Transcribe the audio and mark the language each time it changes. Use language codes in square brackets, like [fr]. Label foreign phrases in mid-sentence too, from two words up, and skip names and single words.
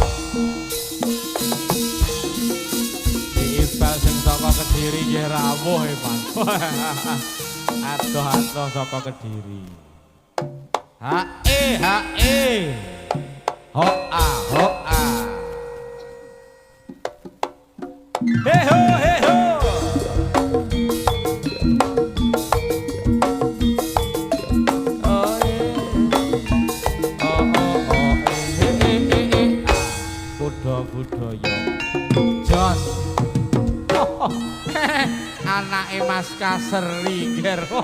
[jv] Diimbal sing saka Kediri nggih rawuh Iman. Adoh-adoh saka Kediri. Hae. Ho-a. Heho. Budaya jos anake Mas Kaseri ger